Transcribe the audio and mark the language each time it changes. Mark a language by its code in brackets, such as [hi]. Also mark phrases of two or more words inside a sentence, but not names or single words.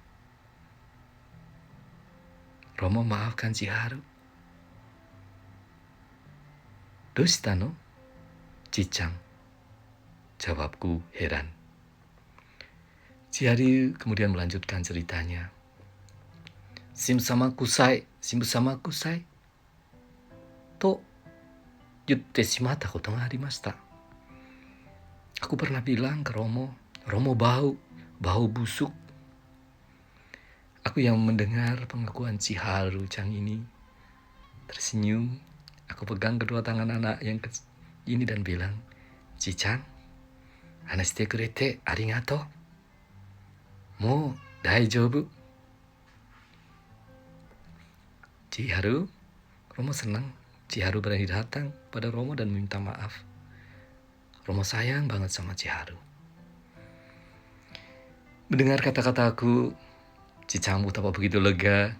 [id] Romo maafkan Chiharu. [ja] どうしたの? [id] Cicang, jawabku heran. Chiharu kemudian melanjutkan ceritanya. [ja] 神父様臭い、神父様臭い. と言ってしまったことがありました. [id] Aku pernah bilang ke Romo, Romo bau busuk. Aku yang mendengar pengakuan Chiharu-chan ini tersenyum. Aku pegang kedua tangan anak yang ini dan bilang, [ja] Chi-chan、話してくれてありがとう. もう大丈夫. [id] Chiharu, Romo senang Chiharu berani datang pada Romo dan meminta maaf. Romo sayang banget sama Chiharu. Mendengar kata-kataku, Cicang betapa begitu lega.